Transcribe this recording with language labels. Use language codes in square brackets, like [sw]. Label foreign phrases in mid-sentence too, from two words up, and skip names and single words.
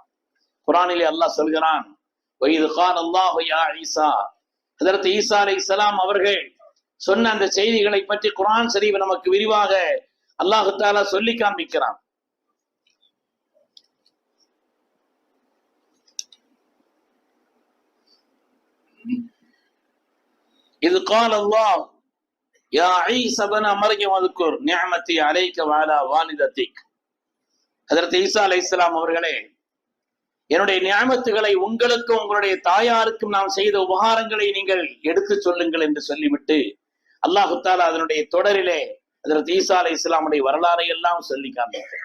[ta] குர்ஆனிலே அல்லாஹ் சொல்கிறான், [ar] وإذ قال الله يا عيسى, [ta] ஹஜ்ரத் ஈசா அலைஹிஸ்ஸலாம் அவர்கள் சொன்ன அந்த செய்திகளை பற்றி குர்ஆன் ஷரீஃப் நமக்கு விரிவாக [ar] الله تعالى [ta] சொல்லி காண்பிக்கிறான். [ar] இது قال الله يا عيسى ابن مريم اذكر نعمتي عليك وعلى والدتك. [ta] ஹஜ்ரத் ஈசா அலைஹிஸ்ஸலாம் அவர்களே, என்னுடைய நியாமத்துகளை உங்களுக்கும் உங்களுடைய தாயாருக்கும் நாம் செய்த உபகாரங்களை நீங்கள் எடுத்து சொல்லுங்கள் என்று சொல்லிவிட்டு [ar] الله تعالى [ta] அதனுடைய தொடரிலே அதற்கு ஈசா அலைஹிஸ்ஸலாமுடைய வரலாறை எல்லாம் சொல்லி காண்பித்தார்.